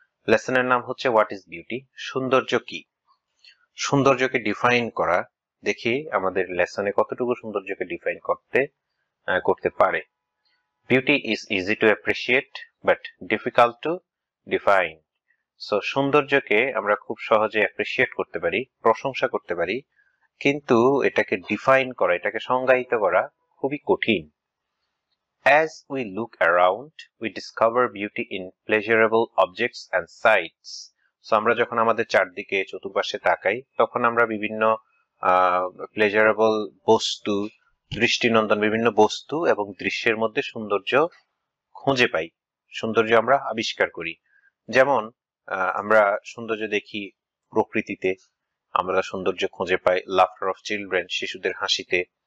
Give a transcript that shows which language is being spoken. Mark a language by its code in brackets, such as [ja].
[bn] লেসনের নাম হচ্ছে what is beauty. সৌন্দর্য কি? সৌন্দর্যকে ডিফাইন করা, দেখি আমাদের লেসনে কতটুকু সৌন্দর্যকে ডিফাইন করতে পারে। [en] Beauty is easy to appreciate but difficult to define. [bn] So সৌন্দর্যকে আমরা খুব সহজে অ্যাপ্রিসিয়েট করতে পারি, প্রশংসা করতে পারি, কিন্তু এটাকে ডিফাইন করা, এটাকে সংজ্ঞায়িত করা খুবই কঠিন। [en] As we look around, we discover beauty in pleasurable objects and sights. [bn] So আমরা যখন আমাদের চারদিকে চতুর্পাশে তাকাই, তখন আমরা বিভিন্ন প্লেজারেবল বস্তু, দৃষ্টিনন্দন বিভিন্ন বস্তু এবং দৃশ্যের মধ্যে সৌন্দর্য খুঁজে পাই, সৌন্দর্য আমরা আবিষ্কার করি। যেমন আমরা সৌন্দর্য দেখি প্রকৃতিতে, আমরা সৌন্দর্য খুঁজে পাই [en] laughter of children, [bn] শিশুদের হাসিতে,